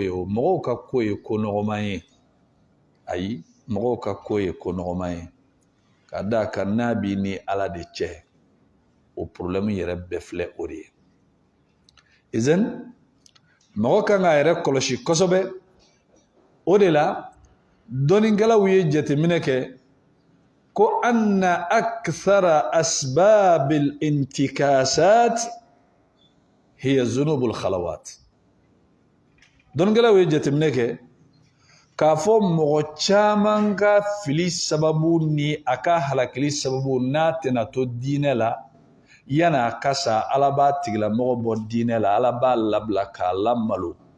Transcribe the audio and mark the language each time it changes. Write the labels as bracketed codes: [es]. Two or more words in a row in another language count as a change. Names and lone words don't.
[bm] ye o mɔgɔw ka ko ye ko nɔgɔman ye ayi mɔgɔw ka ko ye ko nɔgɔman ye ka d'a kan n'a b'i ni ala de cɛ o problème yɛrɛ bɛɛ filɛ o de ye izan mɔgɔ kan k'a yɛrɛ kɔlɔsi kosɛbɛ o de la dɔnnikɛlaw ye jateminɛ kɛ ko [ar] أن أكثر أسباب الانتكاسات هي ذنوب الخلوات [bm] dɔnnikɛlaw ye jateminɛ kɛ k'a fɔ mɔgɔ caman ka fili sababu ni a ka halakili sababu n'a tɛna to diinɛ la yan'a a ka sa ala b'a tigilamɔgɔ bɔ diinɛ la ala b'a labila k'a lamalo